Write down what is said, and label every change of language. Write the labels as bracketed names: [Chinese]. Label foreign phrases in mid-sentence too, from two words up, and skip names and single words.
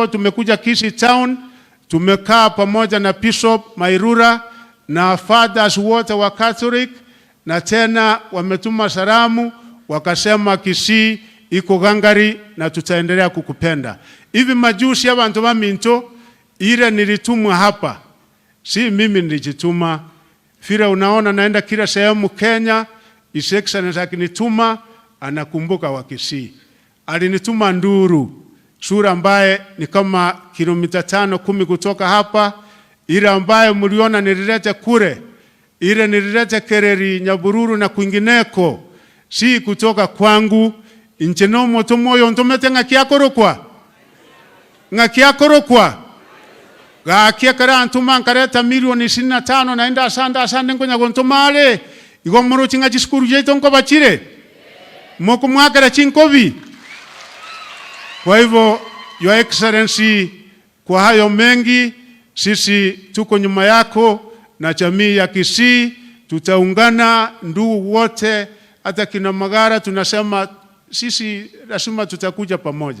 [Swahili] Tumekuja Kisii Town, tumekaa pamoja na Bishop Mairura na fathers wote wa Catholic, na tena wametuma salamu wakasema Kisii iko gangari na tutaendelea kukupenda. Hivi majusi [Gusii] abantu ba [Swahili] Minto ile nilitumwa hapa, si mimi nilijituma. Vile unaona naenda kila sehemu Kenya, [English] His Excellency [Swahili] akinituma anakumbuka Wakisii. Alinituma Nduru, sura ambaye ni kama kilomita 5-10 kutoka hapa, ile ambaye mliona nililete kure, ile nililete Kereri, Nyabururu na kwingineko, si kutoka kwangu. [Gusii] Incheno moto moyo ntomete ngakiakorokwa gakia kara antuma nkareta milioni 25 naenda asanda ngonya gontomale igomoro chinga chiskuru jeito nko bachire moko mwakara chinkobi. [Swahili] Kwa hivyo [English] Your Excellency, [Swahili] kwa hayo mengi sisi tuko nyuma yako na jamii ya Kisii, tutaungana ndugu wote, hata kina Magara tunasema sisi lazima tutakuja pamoja.